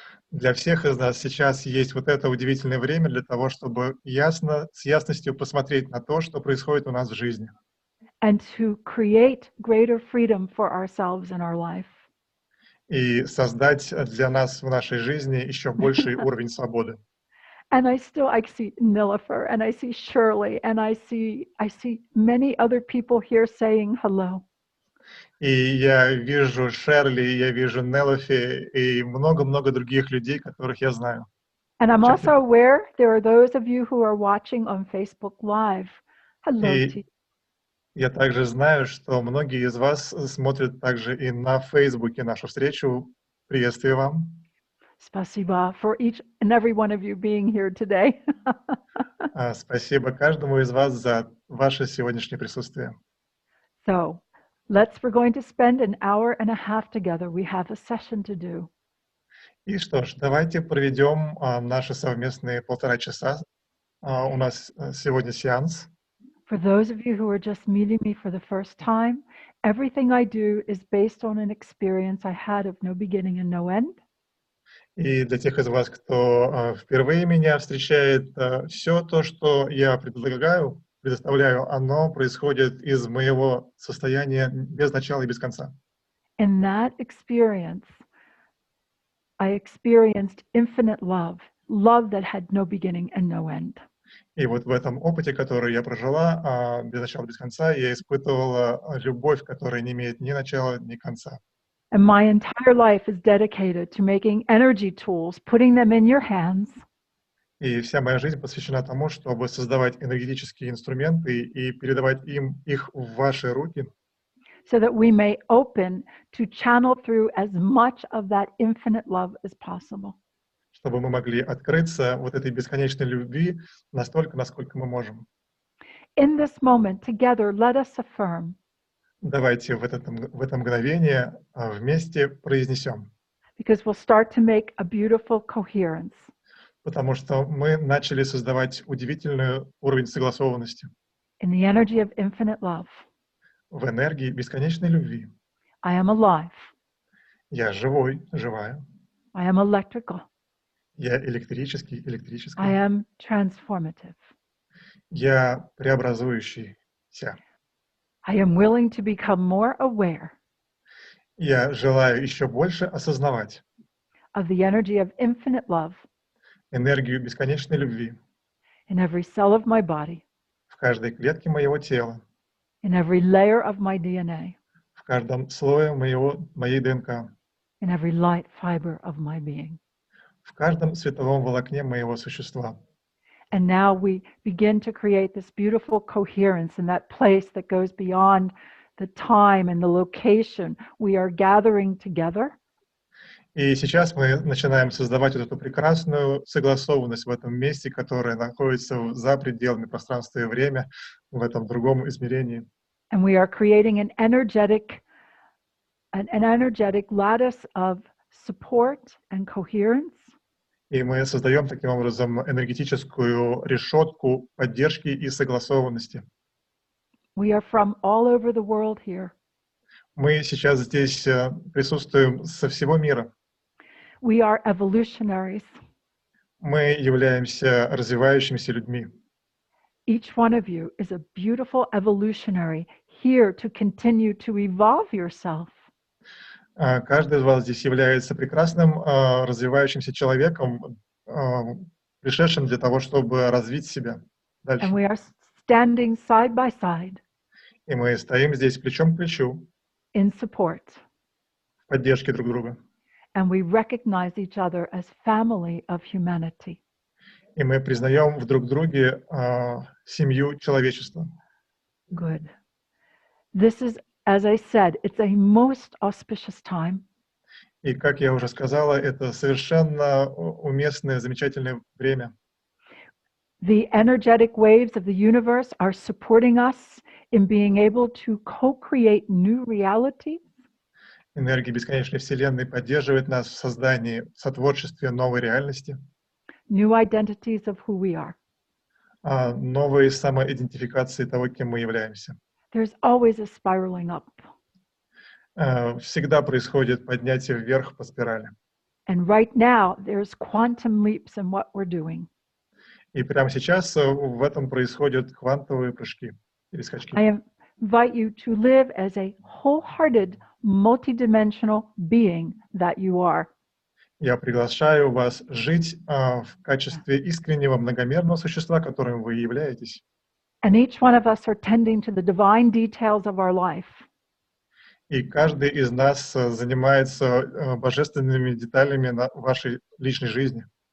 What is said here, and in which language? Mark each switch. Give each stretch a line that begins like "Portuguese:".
Russian: Для всех из нас сейчас есть вот это удивительное время для того, чтобы с ясностью посмотреть на то, что происходит у нас в жизни.
English: And to create greater freedom for ourselves in our life.
Russian: и создать для нас в нашей жизни еще больший уровень свободы.
English: And I see Nilifer, and I see Shirley, and I see many other people here saying hello.
Russian: И я вижу Шерли, я вижу Нелофи и много-много других людей, которых я знаю.
English: And I'm
Russian: в
English: also
Russian: чате.
English: aware there are those of you who are watching on Facebook Live. Hello to
Russian: И я также знаю, что многие из вас смотрят также и на Фейсбуке нашу встречу. Приветствую вам. Spasiba
English: for each and every one of you being here today.
Russian: Спасибо каждому из вас за ваше сегодняшнее присутствие.
English: So, we're going to spend an hour and a half together. We have a session to do.
Russian: И что ж, давайте проведем наши совместные 1,5 часа. У нас сегодня сеанс.
English: For those of you who are just meeting me for the first time, everything I do is based on an experience I had of no beginning and no end.
Russian: И для тех из вас, кто впервые меня встречает, все то, что я предоставляю, оно происходит из моего состояния без начала и без конца.
English: In that experience, I experienced infinite love that had no beginning and no end.
Russian: И вот в этом опыте, который я прожила, без начала, без конца, я испытывала любовь, которая не имеет ни начала, ни конца.
English: And my entire life is dedicated to making energy tools, putting them in your hands.
Russian: И вся моя жизнь посвящена тому, чтобы создавать энергетические инструменты и передавать их в ваши руки,
English: so that we may open to channel through as much of that infinite love as possible.
Russian: чтобы мы могли открыться вот этой бесконечной любви настолько, насколько мы можем.
English: In this moment, together, let us affirm.
Russian: Давайте в это мгновение вместе произнесем.
English: Because we'll start to make a beautiful coherence.
Russian: Потому что мы начали создавать удивительный уровень согласованности.
English: In the energy of infinite love.
Russian: В энергии бесконечной любви.
English: I am alive.
Russian: Я живой, живая.
English: I am electrical.
Russian: Я электрический,
English: I
Russian: электрическая.
English: am transformative.
Russian: Я преобразующийся.
English: I am willing to become more aware
Russian: Я желаю еще больше осознавать
English: of the energy of infinite love
Russian: энергию бесконечной любви
English: in every cell of my body,
Russian: в каждой клетке моего тела,
English: in every layer of my DNA,
Russian: в каждом слое моей ДНК,
English: in every light fiber of my being.
Russian: в каждом световом волокне моего существа.
English: And now we begin to create this beautiful coherence in that place that goes beyond the time and the location. We are gathering together.
Russian: И сейчас мы начинаем создавать вот эту прекрасную согласованность в этом месте, которое находится за пределами пространства и времени, в этом другом измерении.
English: And we are creating an energetic lattice of support and coherence.
Russian: И мы создаем таким образом энергетическую решетку поддержки и согласованности.
English: We are from all over the world here.
Russian: Мы сейчас здесь присутствуем со всего мира.
English: We are evolutionaries.
Russian: Мы являемся развивающимися людьми.
English: Each one of you is a beautiful evolutionary here to continue to evolve yourself.
Russian: Каждый из вас здесь является прекрасным развивающимся человеком, пришедшим для того, чтобы развить себя дальше.
English: And we are standing side by side
Russian: И мы стоим здесь плечом к плечу
English: in support.
Russian: в поддержке друг друга.
English: And we recognize each other as family of humanity.
Russian: И мы признаем в друг друге семью человечества.
English: Good. This is, as I said, it's a most auspicious time.
Russian: И, как я уже сказала, это совершенно уместное, замечательное время.
English: The energetic waves of the universe are supporting us in being able to co-create new realities.
Russian: Энергия бесконечной Вселенной поддерживает нас в создании, в сотворчестве новой реальности,
English: New identities of who we are.
Russian: новой самоидентификации того, кем мы являемся.
English: There's always a spiraling up.
Russian: Всегда происходит поднятие вверх по спирали.
English: And right now, there's quantum leaps in what we're doing.
Russian: И прямо сейчас в этом происходят квантовые прыжки или скачки.
English: I am invite you to live as a wholehearted, multidimensional being that you are.
Russian: Я приглашаю вас жить в качестве искреннего, многомерного существа, которым вы являетесь.
English: And each one of us are tending to the divine details of our life.
Russian: И каждый из нас занимается божественными деталями вашей личной жизни.